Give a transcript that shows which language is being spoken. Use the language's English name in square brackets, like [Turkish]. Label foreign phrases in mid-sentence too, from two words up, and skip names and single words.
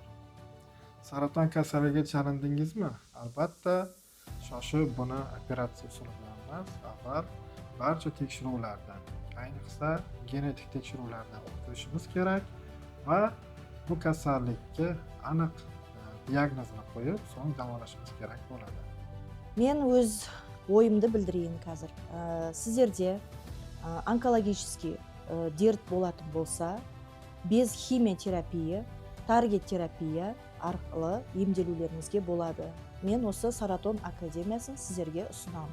[Uzbek] Saraton kasalligiga chalindingizmi? Albatta, shoshib buni operatsiya usuli bilan emas, avval barcha tekshiruvlardan, ayniqsa genetik tekshiruvlardan o'tkazishimiz kerak va bu kasallikka aniq diagnozni qo'yib, so'ng davolashimiz kerak bo'ladi. Men o'z [Kazakh] ойымды білдірейін қазір. Сіздерде онкологический дерт болатын болса, [Russian] без химиотерапия, [Kazakh] таргет терапия арқылы емделулеріңізге болады. Мен осы Саратон академиясын сіздерге ұсынамын.